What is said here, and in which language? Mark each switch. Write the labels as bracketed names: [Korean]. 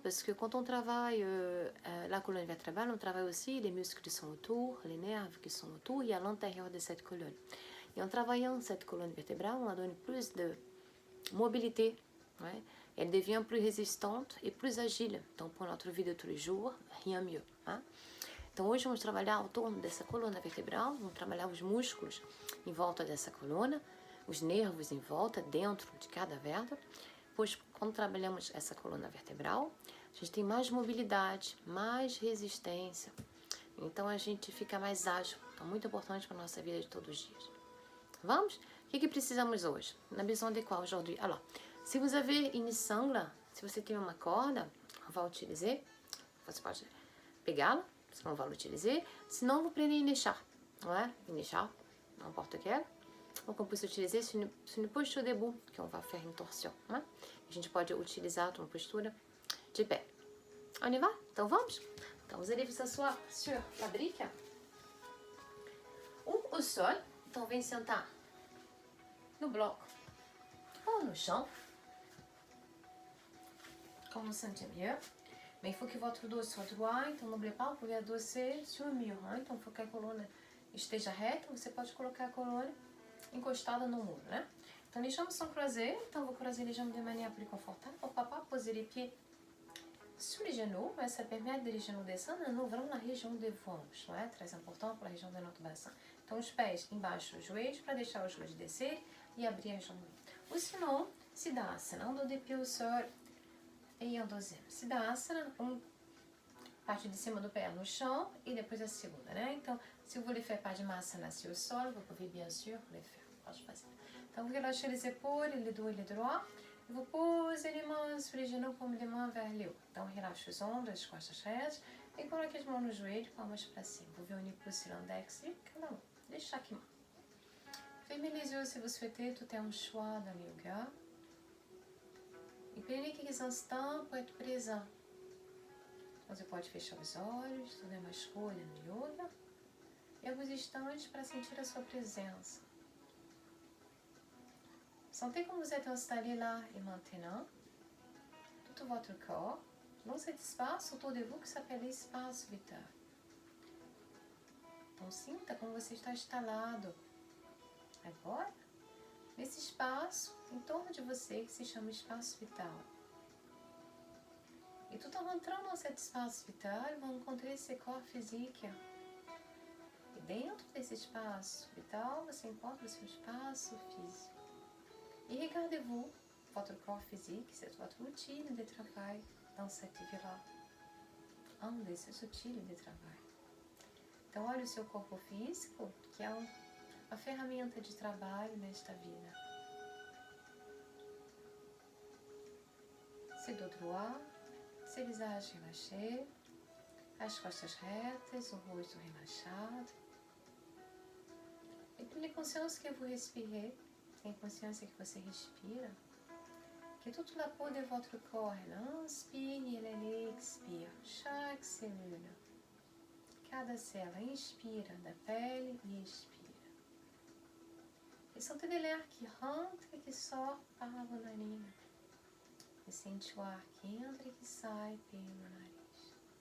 [French] Parce que quand on travaille la colonne vertébrale, on travaille aussi les muscles qui sont autour, les nerfs qui sont autour et à l'intérieur de cette colonne. Et en travaillant cette colonne vertébrale, on donne plus de mobilité. Ouais? Elle devient plus résistante et plus agile. Donc pour notre vie de tous les jours, rien mieux. Hein? [Portuguese] Então hoje vamos trabalhar ao torno dessa coluna vertebral, vamos trabalhar os músculos em volta dessa coluna, os nervos em volta, dentro de cada vértebra. Pois quando trabalhamos essa coluna vertebral, a gente tem mais mobilidade, mais resistência. Então a gente fica mais ágil. Então muito importante para a nossa vida de todos os dias. Vamos? O que precisamos hoje? [French] On a besoin de quoi aujourd'hui? Alors, si vous avez une sangle, [Portuguese] se você tem uma corda, [French] on va utiliser, [Portuguese] você pode pegá-la, [French] on va l'utiliser. Sinon, vous prenez une écharpe. Ouais, une écharpe, n'importe quelle. Donc, on peut utiliser sur une posture debout, qu'on va faire une torsion. Né? [Portuguese] A gente pode utilizar uma postura de pé. [French] On y va? [Portuguese] Então, vamos? [French] Então, vous allez vous asseoir sur la brique ou au sol. [Portuguese] Então, vem sentar no bloco ou no chão, [French] comme vous sentez mieux. Mais il faut que votre dos soit droit, então n'oubliez pas, vous pouvez adosser sur o mur. Hein? [Portuguese] Então, [French] il faut que [Portuguese] a coluna esteja reta, você pode colocar a coluna encostada no muro, né? [French] Então, les jambes sont croisées. Então, vous croisez les jambes de manière plus confortable. Pourquoi pas poser les pieds sur les genoux. Ouais, ça permet de les genoux descendre en ouvrant la région des ventres. Ouais, très important pour la région de notre bassin. [Portuguese] Então, os pés embaixo dos joelhos para deixar os joelhos descer e abrir as jambes. [French] Ou sinon, Siddhasana, dos de pied au sol e en deuxième. [Portuguese] Siddhasana, parte de cima do pé no chão e depois a segunda, né? [French] Então, si vous voulez faire Padmasana sur le sol, vous pouvez bien sûr le faire. [Portuguese] Pode fazer. [French] Então, vous relâchez les épaules, les dos et les droits. E vous posez les mains sur les genoux, comme les mains vers le haut. [Portuguese] Então, relaxe os ombros, as costas retas e coloque as mãos no joelho, palmas para cima. [French] Vous venez pousser l'index et [Portuguese] cada mão, [French] de chaque main. Fermez les yeux si vous souhaitez, tout est un choix dans le yoga. E prenez quelques instants pour être présent. [Portuguese] Você pode fechar os olhos, tudo é uma escolha no yoga. E alguns instantes para sentir a sua presença. [French] Sentez comme vous êtes installé là et maintenant. Tout votre corps dans cet espace autour de vous que s'appelle espaço vital. [Portuguese] Então sinta como você está instalado agora nesse espaço em torno de você que se chama espaço vital. [French] Et tout en rentrant dans cet espace vital, vous rencontrez ce corps physique. [Portuguese] E dentro desse espaço vital, você encontra o seu espaço físico. [French] E regardez-vous, votre corps physique, c'est votre outil de travail dans cette vie-là. [Portuguese] Un desses outils de travail. Então, olha o seu corpo físico, que é a ferramenta de trabalho nesta vida. [French] C'est dos droit. [Portuguese] Seu visage relaxé, as costas retas, o rosto relaxado. [French] Et prenez conscience que vous respirez, [Portuguese] tenha consciência que você respira, [French] que toute la peau de votre corps, elle inspire e elle expire, chaque cellule, [Portuguese] cada célula inspira da pele e expira. [French] Et sentez de l'air qui rentre et qui sort par vos narines. [Portuguese] E sente o ar que entra e que sai pelo nariz.